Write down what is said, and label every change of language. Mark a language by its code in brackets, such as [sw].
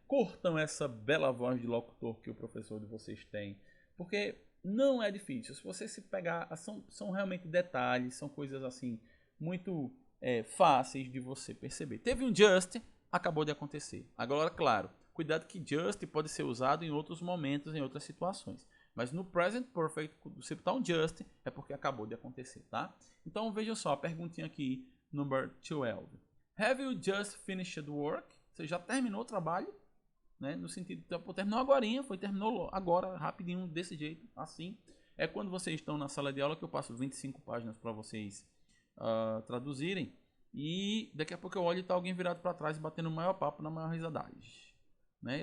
[pt] Curtam essa bela voz de locutor que o professor de vocês tem, porque não é difícil. Se você se pegar, são realmente detalhes, são coisas assim muito fáceis de você perceber. Teve um just, acabou de acontecer. Agora, claro, cuidado que just pode ser usado em outros momentos, em outras situações. Mas no present perfect, se botar um just, é porque acabou de acontecer, tá? Então vejam só, a perguntinha aqui, number 12. [en] Have you just finished work? [pt] Você já terminou o trabalho? Né? No sentido, terminou agorinha, terminou agora, rapidinho, desse jeito, assim. É quando vocês estão na sala de aula que eu passo 25 páginas para vocês traduzirem. E daqui a pouco eu olho e tá alguém virado para trás, batendo o maior papo na maior risadagem. Né?